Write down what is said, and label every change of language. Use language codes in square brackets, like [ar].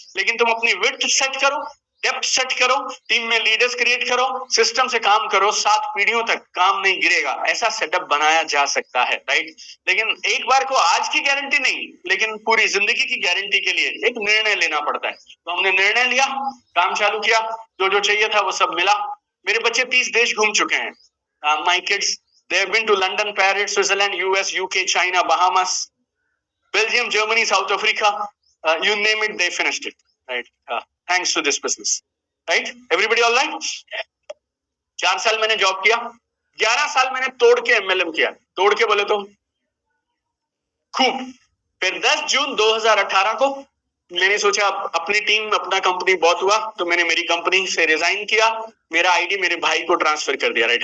[hi] लेकिन तुम अपनी विड्थ सेट करो, डेप्थ सेट करो, टीम में लीडर्स क्रिएट करो, सिस्टम से काम करो, 7 पीढ़ियों तक काम नहीं गिरेगा, ऐसा सेटअप बनाया जा सकता है, राइट। लेकिन एक बार को आज की गारंटी नहीं, लेकिन पूरी जिंदगी की गारंटी के लिए एक निर्णय लेना पड़ता है। तो हमने निर्णय लिया, काम चालू किया, जो जो चाहिए था वो सब मिला। मेरे बच्चे 30 देश घूम चुके हैं। [en] My kids they have been to London, Paris, Switzerland, US, UK, China, Bahamas, Belgium, Germany, South Africa, you name it, they finished it, right. Thanks to this business, right, everybody all right. [hi] 4 साल मैंने job किया, 11 साल मैंने तोड़ के MLM किया, तोड़ के बोले तो खूब। फिर 10 जून 2018 को मैंने सोचा अपनी टीम, अपना कंपनी बहुत हुआ, तो मैंने मेरी कंपनी से रिजाइन किया, मेरा आईडी मेरे भाई को ट्रांसफर कर दिया, राइट।